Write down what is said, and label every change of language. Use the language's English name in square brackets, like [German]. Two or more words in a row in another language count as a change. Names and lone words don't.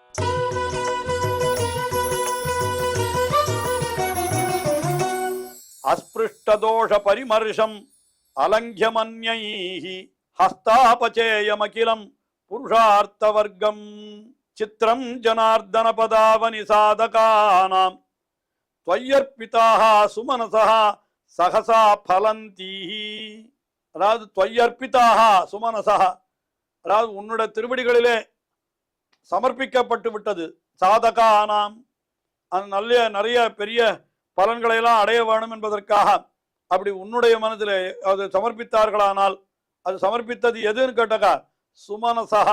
[Sanskrit] अस्पृष्टदोष परिमर्शम् अलङ्घ्यमन्यैः हस्तापचेयमखिलं पुरुषार्थ वर्गम् चित्रं जनार्दन पदावनि साधकानाम् त्वय्यर्पिताः सुमनसः सहसा फलन्तीहि. அதாவது त्वय्यर्पिताः सुमनसः, [Tamil] அதாவது உன்னுடைய திருவடிகளிலே சமர்ப்பிக்கப்பட்டு விட்டது. சாதகானாம், அது நிறைய பெரிய பலன்களை எல்லாம் அடைய வேணும் என்பதற்காக அப்படி உன்னுடைய மனதிலே அது சமர்ப்பித்தார்களானால், அது சமர்ப்பித்தது எதுன்னு கேட்டாக்கா சுமனசகா.